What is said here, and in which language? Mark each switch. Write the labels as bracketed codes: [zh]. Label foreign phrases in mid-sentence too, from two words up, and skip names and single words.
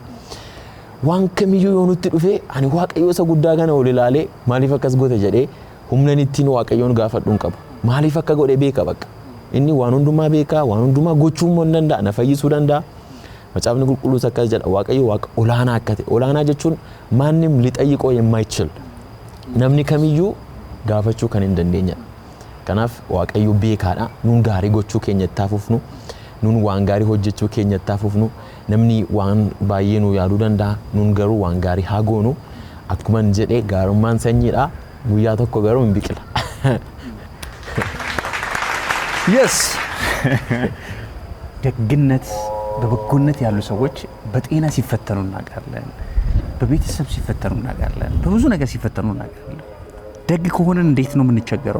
[om] Waan kamiyyuu yoo nutti dhufe ani Waaqayyo isa guddaa kana ol ilaalee maaliif akkas goote jedhee humna ittiin Waaqayyoon gaafadhu hin qabu. Maaliif akka godhe beeka bakka. Inni waan hundumaa beekaa, waan hundumaa gochuu immoo danda'a, na fayyisuu danda'a. Macaafni qulqulluus akkas jedha Waaqayyo Waaqa olaanaa akka ta'e. Olaanaa jechuun maannim [am] ሊጠይቀው የማይችል [om] namni kamiyyuu gaafachuu kan hin dandeenye. Kanaaf Waaqayyo beekaadha. Nuun gaarii gochuu keenya itti fufnu, nuun waan gaarii hojjechuu keenya itti fufnu. Namni waan baay'ee nu yaaduu danda'a, nuun garuu waan gaarii haa goonu. Akkuma jedhee gaarummaan sanyiidha. Guyyaa tokko garuu hin biqila. Yes. [am] ደግነት በበጎነት ያሉ ሰዎች በጤና ሲፈተኑ እናውቃለን፣ በቤተሰብ ሲፈተኑ እናውቃለን፣ በብዙ ነገር ሲፈተኑ እናውቃለን። ደግ ከሆነን እንዴት ነው የምንቸገረው?